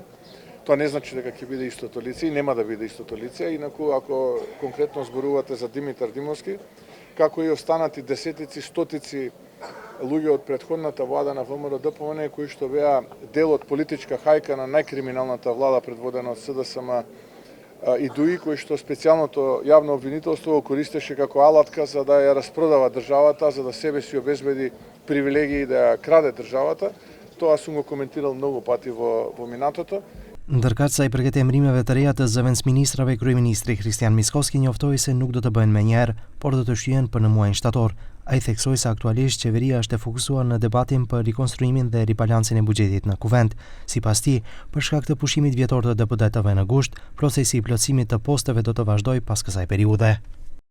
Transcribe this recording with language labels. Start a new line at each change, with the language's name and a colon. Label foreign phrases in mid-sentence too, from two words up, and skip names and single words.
Macedonian: Тоа не значи дека ќе биде истото лице и нема да биде истото лице, инаку ако конкретно зборувате за Димитар Димовски, како и останати десетици, стотици луѓе од претходната влада на ВМРО ДПМН кои што беа дел од политичка хајка на најкриминалната влада предводена од СДСМ и ДУИ, кои што специјалното јавно обвинителство го користеше како алатка за да ја распродава државата, за да себе си обезбеди привилегии да ја краде државата. Тоа сум го коментирал многу пати во минатото.
Albanian: Ndërkaq sa I përket emrimeve të reja të zëvendësministrave, kryeministri Kristian Mickovski njoftoi se nuk do të bëhen menjëherë, por do të shtyhen për në muajin shtator. Ai theksoi se aktualisht qeveria është e fokusuar në debatin për rikonstruimin dhe ribalancin e buxhetit në kuvend. Sipas tij, për shkak të pushimit vjetor të deputetëve në gusht, procesi I plotësimit të posteve do të vazhdojë pas kësaj periudhe.